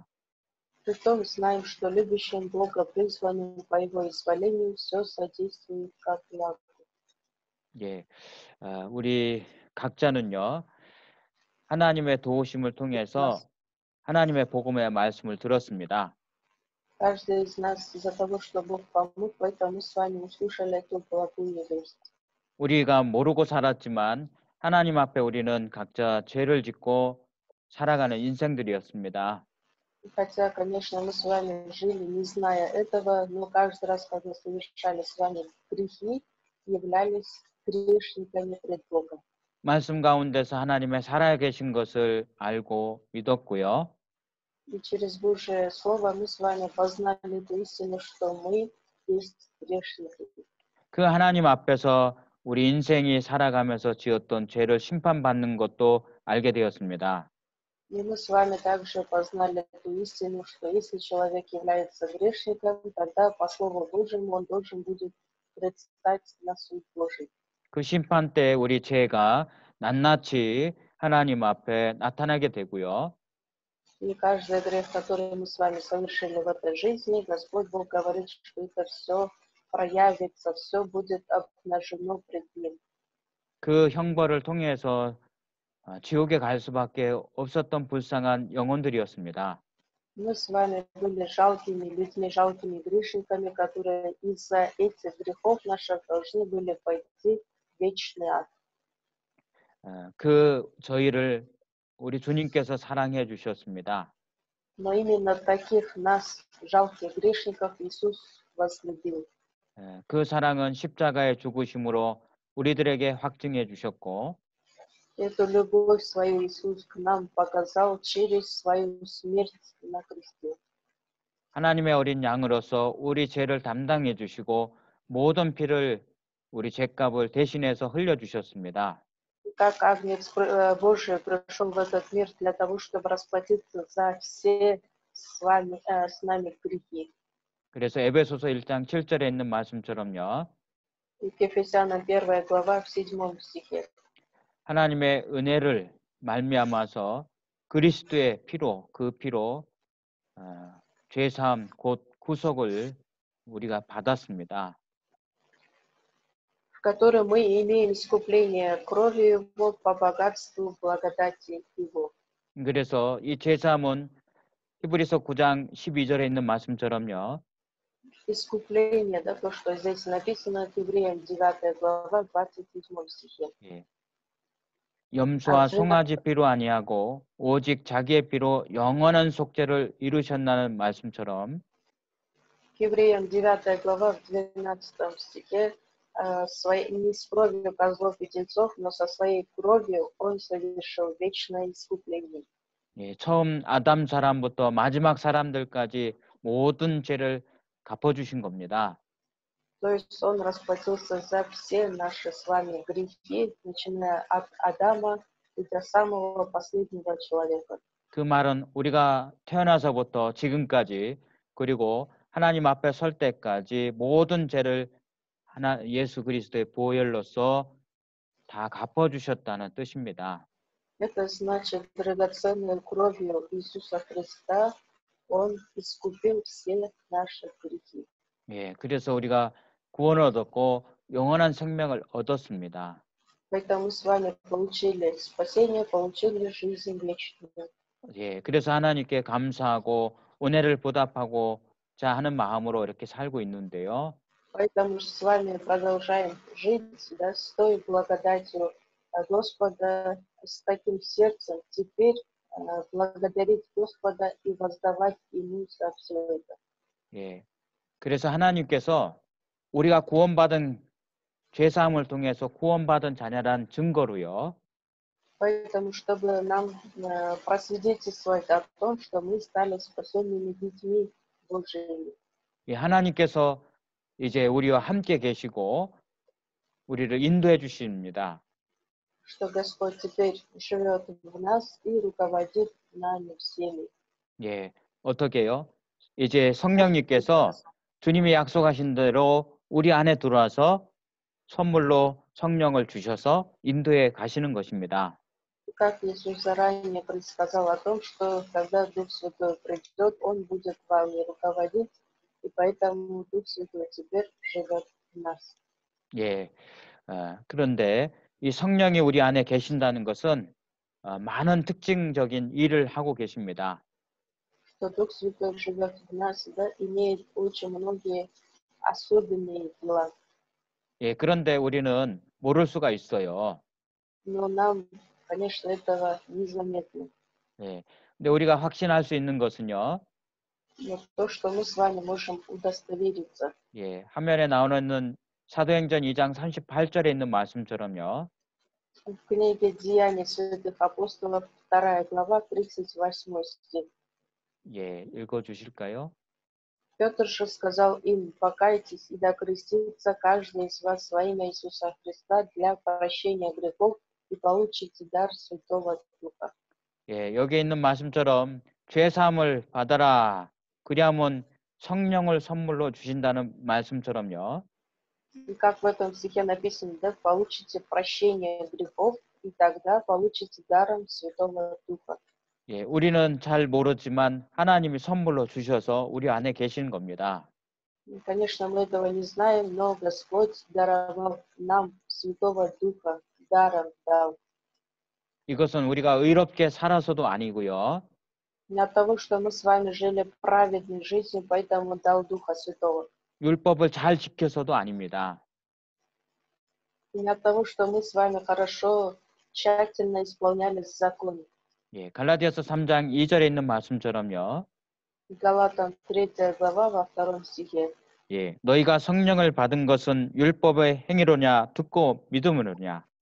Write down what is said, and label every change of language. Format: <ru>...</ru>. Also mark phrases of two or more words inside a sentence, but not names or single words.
<ru>Притом знаем, что любящим Бога, призванным по Его изволению, все содействует как благу.</ru> <ko>예, 우리 각자는요, 하나님의 도우심을 통해서 하나님의 복음의 말씀을 들었습니다.</ko> <ru>Каждый из нас из-за того, что Бог помог, поэтому с вами услышали эту благую весть.</ru> <ko>우리가 모르고 살았지만 하나님 앞에 우리는 각자 죄를 짓고 살아가는 인생들이었습니다.</ko> <ru>Хотя, конечно, мы с вами жили, не зная этого, но каждый раз, когда совершали с вами грехи, являлись грешниками пред Богом.</ru> <ko>말씀 가운데서 하나님의 살아계신 것을 알고 믿었고요.</ko> <ru>И через Божие Слово мы с вами познали эту истину, что мы есть грешники.</ru> <ko>그 하나님 앞에서 우리 인생이 살아가면서 지었던 죄를 심판받는 것도 알게 되었습니다.</ko> <ru>И мы с вами также познали эту истину, что если человек является грешником, тогда по Слову Божьему он должен будет предстать на суд Божий.</ru> <ko>그 심판 때 우리 죄가 낱낱이 하나님 앞에 나타나게 되고요.</ko> <ru>И каждый грех, который мы с вами совершили в этой жизни, Господь Бог говорит, что это все проявится, все будет обнажено пред Ним.</ru> <ko>그 형벌을 통해서 지옥에 갈 수밖에 없었던 불쌍한 영혼들이었습니다.</ko> <ru>Мы с вами были жалкими людьми, жалкими грешниками, которые из-за этих грехов наших должны были пойти в вечный ад.</ru> <ko>그 저희를 우리 주님께서 사랑해 주셨습니다.</ko> <ru>Но именно таких нас, жалких грешников, Иисус возлюбил.</ru> <ko>그 사랑은 십자가의 죽으심으로 우리들에게 확증해 주셨고</ko> <ru>Эту любовь свою Иисус к нам показал через свою смерть на кресте.</ru> <ko>하나님의 어린 양으로서 우리 죄를 담당해 주시고 모든 피를 우리 죄값을 대신해서 흘려 주셨습니다.</ko> <ru>Как Агнец Божий пришел в этот мир для того, чтобы расплатиться за все с нами грехи.</ru> <ko>그래서 에베소서 1장 7절에 있는 말씀처럼요.</ko> <ru>И к Ефесянам 1 глава в 7 стихе.</ru> <ko>하나님의 은혜를 말미암아서 그리스도의 피로 그 피로 죄사함 곧 구속을 우리가 받았습니다.</ko> <ru>В котором мы имеем искупление кровью Его по богатству благодати Его.</ru> <ko>그래서 이 죄사함은 히브리서 9장 12절에 있는 말씀처럼요.</ko> <ru>Искупление, да, то, что здесь написано в Евреям 9 глава 27 стихе.</ru> <ko>예. 염소와 송아지 피로 아니하고 오직 자기의 피로 영원한 속죄를 이루셨다는 말씀처럼</ko> <ru>К Евреям 9 глава в 12 стихе не с кровью козлов и тельцов, но со своей кровью он совершил вечное искупление.</ru> <ko>예, 처음 아담 사람부터 마지막 사람들까지 모든 죄를 갚아주신 겁니다.</ko> <ru>То есть он расплатился за все наши с вами грехи, начиная от Адама и до самого последнего человека.</ru> <ko>그 말은 우리가 태어나서부터 지금까지 그리고 하나님 앞에 설 때까지 모든 죄를 예수 그리스도의 보혈로서 다 갚아주셨다는 뜻입니다.</ko> <ru>Это значит, драгоценной кровью Иисуса Христа Он искупил все наши грехи.</ru> <ko>예, 그래서 우리가 구원을 얻었고 영원한 생명을 얻었습니다.</ko> <ru>Поэтому мы с вами получили спасение, получили жизнь вечную.</ru> <ko>예, 그래서 하나님께 감사하고 은혜를 보답하고자 하는 마음으로 이렇게 살고 있는데요.</ko> <ru>Поэтому с вами продолжаем жить, да, с той благодатью Господа, с таким сердцем. Теперь благодарить Господа и воздавать Ему за все это.</ru> <ko>예, 그래서 하나님께서 우리가 구원받은 죄사함을 통해서 구원받은 자녀란 증거로요.</ko> <ru>Поэтому, чтобы нам просвидетельствовать о том, что мы стали спасенными детьми Божьими,</ru> <ko>예, 하나님께서 이제 우리와 함께 계시고 우리를 인도해 주십니다.</ko> <ru>что Господь теперь живет в нас и руководит нами всеми.</ru> <ko>예, 어떻게요? 이제 성령님께서 주님이 약속하신 대로 우리 안에 들어와서 선물로 성령을 주셔서 인도해 가시는 것입니다.</ko> <ru>Как Иисус заранее предсказал о том, что когда Дух Святой придет, Он будет вами руководить, и поэтому Дух Святой теперь живет в нас.</ru> <ko>예, 그런데 이 성령이 우리 안에 계신다는 것은 많은 특징적인 일을 하고 계십니다.</ko> <ru>Что Дух Святой живет в нас, да, имеет очень многие особенные дела.</ru> <ko>예, 그런데 우리는 모를 수가 있어요.</ko> <ru>Но нам, конечно, этого незаметно.</ru> <ko>예, 근데 우리가 확신할 수 있는 것은요.</ko> <ru>Но то, что мы с вами можем удостовериться.</ru> <ko>예, 화면에 나오는 사도행전 2장 38절에 있는 말씀처럼요.</ko> <ru>В книге «Деяния святых апостолов», 2 глава, 38 стих.</ru> <ko>예, 읽어 주실까요?</ko> <ru>Петр же сказал им: «Покайтесь и да крестится каждый из вас во имя Иисуса Христа для прощения грехов, и получите дар Святого Духа».</ru> <ko>예, 여기 있는 말씀처럼 죄 사함을 받아라. 그리하면 성령을 선물로 주신다는 말씀처럼요.</ko> <ru>И как в этом стихе написано, да, получите прощение грехов, и тогда получите даром Святого Духа.</ru> <ko>예, 우리는 잘 모르지만 하나님이 선물로 주셔서 우리 안에 계시는 겁니다.</ko> <ru>И, конечно, мы этого не знаем, но Господь даровал нам Святого Духа, даром дал.</ru> <ko>이것은 우리가 의롭게 살아서도 아니고요.</ko> <ru>Не от того, что мы с вами жили праведной жизнью, поэтому дал Духа Святого.</ru> <ko>율법을 잘 지켜서도 아닙니다.</ko> <ru>И не от того, что мы с вами хорошо, тщательно исполняли закон.</ru> <ko>예, 갈라디아서 3장 2절에 있는 말씀처럼요.</ko> <ru>Галатам 3 глава во 2 стихе.</ru> <ko>예, 너희가 성령을 받은 것은 율법의 행위로냐 듣고 믿음으로냐.</ko>